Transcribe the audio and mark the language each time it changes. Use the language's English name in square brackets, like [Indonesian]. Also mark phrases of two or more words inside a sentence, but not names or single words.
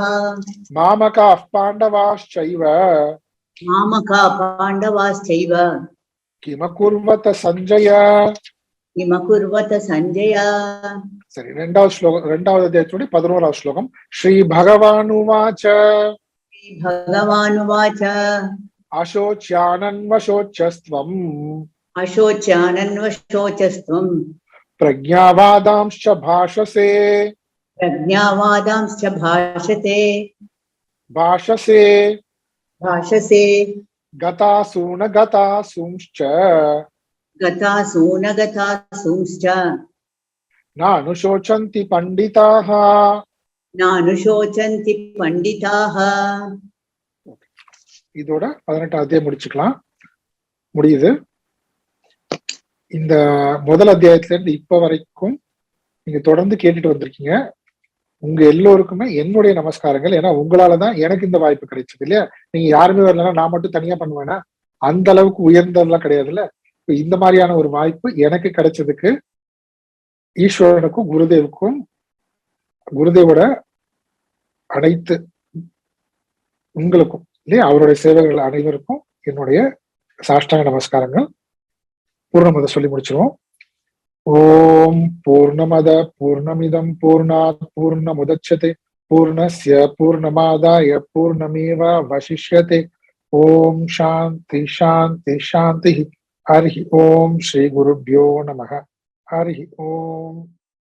[Sanskrit] मामकाः पाण्डवाश्चैव. मामका पाण्डवाश्चैव. किमकुर्वत सञ्जय. किमकुर्वत सञ्जय. [Tamil] சரி, 2வது அத்தியாயத்துடைய 11வது ஸ்லோகம். [Sanskrit] श्री भगवान् उवाच. ஸ்ரீ भगवानुवाच अशोच्यानन्वशोचस्त्वम् अशोच्यानन्वशोचस्त्वम् प्रज्ञावादांश्च भाषसे प्रज्ञावादांश्च भाषते गतासून गतासूंश्च गतासूनगतासूंश्च नानुशोचन्ति पंडिताः. नानुशोचन्ति पंडिताः. [Tamil] இதோட 18 அத்தியாயம் முடிச்சுக்கலாம். முடியுது. இந்த முதல் அத்தியாயத்துல இருந்து இப்ப வரைக்கும் நீங்க தொடர்ந்து கேட்டுட்டு வந்திருக்கீங்க. உங்க எல்லோருக்குமே என்னுடைய நமஸ்காரங்கள். ஏன்னா உங்களாலதான் எனக்கு இந்த வாய்ப்பு கிடைச்சது இல்லையா. நீங்க யாருமே வரலன்னா நான் மட்டும் தனியா பண்ணுவேன்னா அந்த அளவுக்கு உயர்ந்ததெல்லாம் கிடையாதுல்ல. இந்த மாதிரியான ஒரு வாய்ப்பு எனக்கு கிடைச்சதுக்கு ஈஸ்வரனுக்கும் குருதேவோட அனைத்து உங்களுக்கும் இல்லையா அவருடைய சேவைகள் அனைவருக்கும் என்னுடைய சாஷ்டாங்க நமஸ்காரங்கள். பூர்ணமத சொல்லி முடிச்சிருவோம். [Sanskrit] ॐ पूर्णमदः पूर्णमिदं पूर्णात् पूर्णमुदच्यते पूर्णस्य पूर्णमादाय पूर्णमेवावशिष्यते. ॐ शान्ति शान्ति शान्ति. हरि ॐ श्री गुरुभ्यो नमः. हरि ॐ.